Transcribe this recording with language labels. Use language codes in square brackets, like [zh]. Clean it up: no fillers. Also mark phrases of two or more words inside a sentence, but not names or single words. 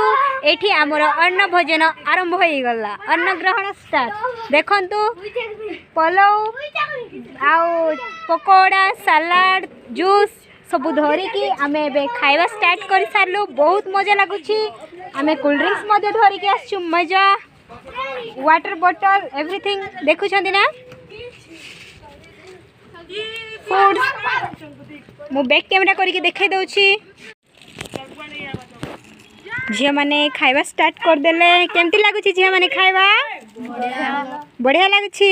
[or] ଏଠି ହମର ଅନ୍ନ ଭୋଜନ ଆରମ୍ଭ ହୋଇ ଗଲା। ଅନ୍ନ ଗ୍ରହଣ ଷ୍ଟାର୍ଟ। ଦେଖନ୍ତୁ ପଲଉ ଆଉ ପକୋଡ଼ା ସଲାଡ ଜୁସ ସବ ଧରି କି ଆମେ ଏବେ ଖାଇବା ଷ୍ଟାର୍ଟ କର ସାରଲୁ। ବହୁତ ମଜା ଲାଗୁଛି। ଆମେ [en] cold drinks [or] ମଧ୍ୟେ ଧରି କେ ଆଛଛୁ। ମଜା [en] water bottle everything [or] ଦେଖୁଛନ୍ଦି ନା ଫୁଡ। ମୁ [en] back camera [or] କରକେ ଦେଖାଇ ଦଉଛି। ଝିଆ ମାନେ ଖାଇବା ଷ୍ଟାର୍ଟ କର ଦେଲେ। କେମତି ଲାଗୁଛି ଝିଆ ମାନେ ଖାଇବା? ବଢ଼ିଆ ଲାଗୁଛି।